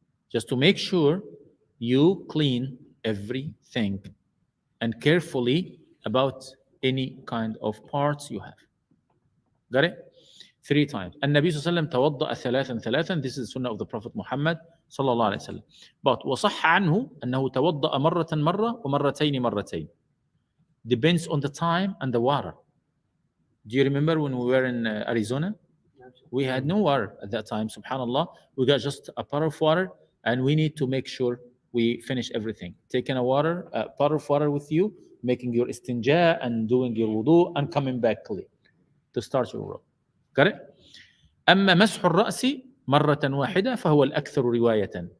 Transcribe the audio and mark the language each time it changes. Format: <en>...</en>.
<en>Just to make sure you clean everything and carefully about any kind of parts you have. Got it? 3 times.</en> <ar>النبي صلى الله عليه وسلم توضأ 3.</ar> <en>This is the sunnah of the Prophet Muhammad</en> <ar>صلى الله عليه وسلم.</ar> <en>But</en> <ar>وصح عنه أنه توضأ مرة ومرتين.</ar> <en>Depends on the time and the water. Do you remember when we were in Arizona? We had no water at that time, subhanallah. We got just a pot of water, and we need to make sure we finish everything. Taking a pot of water with you, making your istinja and doing your wudu and coming back clean to start your wudu. Got it?</en> <ar>أما مسح الرأس مرة واحدة فهو الأكثر رواية.</ar>